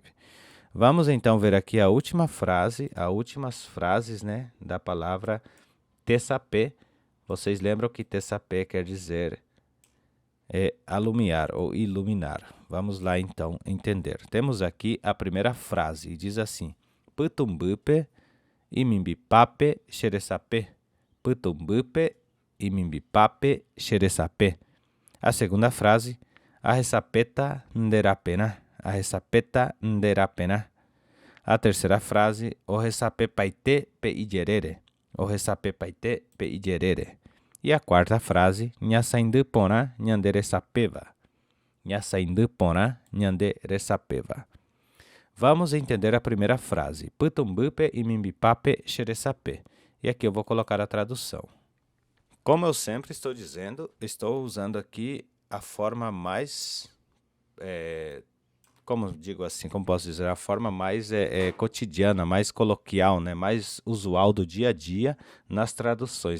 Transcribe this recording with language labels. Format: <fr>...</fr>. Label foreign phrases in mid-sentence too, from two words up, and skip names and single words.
<pt>Vamos então ver aqui a última frase, as últimas frases, né, da palavra Tessapé. Vocês lembram que Tessapé quer dizer alumiar ou iluminar. Vamos lá então entender. Temos aqui a primeira frase, diz assim:</pt> <gn>Putumbupe imimbipape xeresapé. Putumbupe imimbipape xeresapé.</gn> <pt>A segunda frase,</pt> <gn>a ressapeta nderapena. A ressapeta nderapena.</gn> <pt>A terceira frase,</pt> <gn>o ressape paite pe igerere. O ressape paite pe igerere.</gn> <pt>E a quarta frase,</pt> <gn>Nyasaindu pona nyandere sapeva. Nyasaindu pona nyandere sapeva.</gn> <pt>Vamos entender a primeira frase.</pt> <gn>Putumbupe e mimbipape xeresape.</gn> <pt>E aqui eu vou colocar a tradução. Como eu sempre estou dizendo, estou usando aqui a forma mais, como digo assim, como posso dizer, a forma mais cotidiana, mais coloquial, né, mais usual do dia a dia nas traduções.</pt>